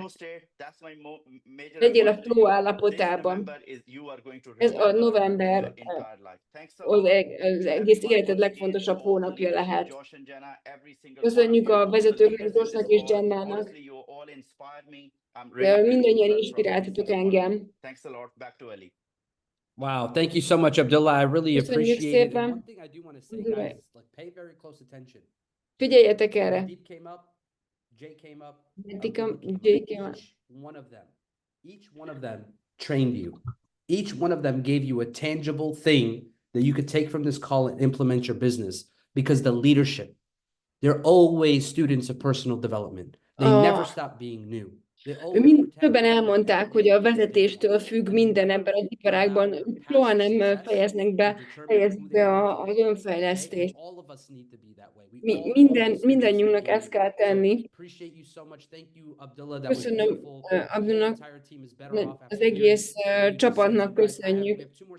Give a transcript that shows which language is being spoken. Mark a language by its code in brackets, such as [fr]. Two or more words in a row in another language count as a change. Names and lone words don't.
[hu] Legyél a flow állapotában. Ez a november az egész életed legfontosabb hónapja lehet. Köszönjük a vezetőknek, Joshnak és Jennának. Mindannyian inspiráltatok engem. [en] Wow, thank you so much, Abdullah. I really appreciate it. And one thing I do want to say, guys, is like pay very close attention. [hu] Figyeljetek erre. [en] Deep came up, Jay came up. Each one of them trained you. Each one of them gave you a tangible thing that you could take from this call and implement your business, because the leadership, they're always students of personal development. They never stop being new. [hu] Többen elmondták, hogy a vezetéstől függ minden ebben az iparágban. Soha nem fejezik be az önfejlesztést. Mindannyiunknak ezt kell tenni. Köszönöm Abdulnak, az egész csapatnak köszönjük.